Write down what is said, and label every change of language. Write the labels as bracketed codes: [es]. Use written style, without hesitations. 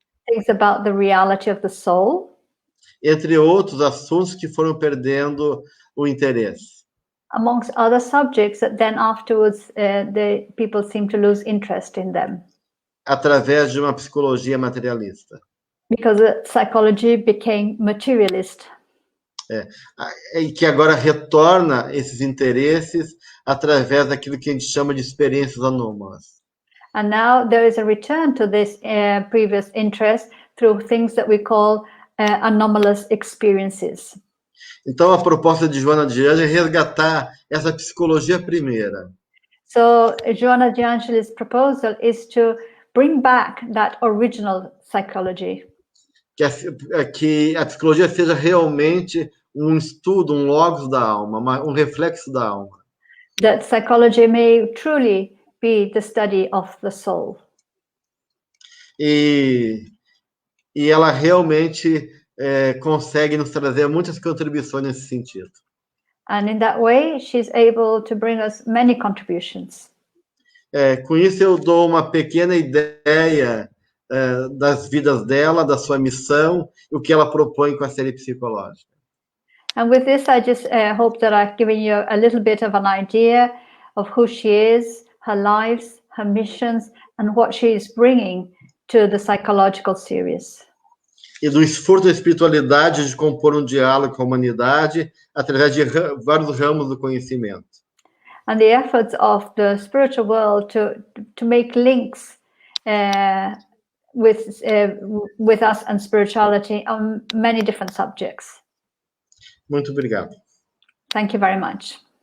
[en] things about the reality of the soul, [pt] entre outros assuntos que foram perdendo o interesse. [en] amongst other subjects that then afterwards the people seem to lose interest in them. [pt] Através de uma psicologia materialista. [en] Because psychology became materialist. [pt] E que agora retorna esses interesses através daquilo que a gente chama de experiências anômalas. [en] And now there is a return to this previous interest through things that we call anomalous experiences. [pt] Então a proposta de Joana de Ângeles é resgatar essa psicologia primeira. [en] So Joana de Ângeles' proposal is to bring back that original psychology. [pt] Que a psicologia seja realmente um estudo, um logos da alma, um reflexo da alma. [en] That psychology may truly be the study of the soul. [pt] E ela realmente consegue nos trazer muitas contribuições nesse sentido. [en] And in that way, she's able to bring us many contributions. [pt] Com isso eu dou uma pequena ideia das vidas dela, da sua missão, e o que ela propõe com a série psicológica. [en] And with this, I just hope that I've given you a little bit of an idea of who she is, her lives, her missions, and what she is bringing to the psychological series. [pt] E do esforço da espiritualidade de compor um diálogo com a humanidade através de vários ramos do conhecimento. [en] And the efforts of the spiritual world to make links with us and spirituality on many different subjects. [pt] Muito obrigado. [en] Thank you very much.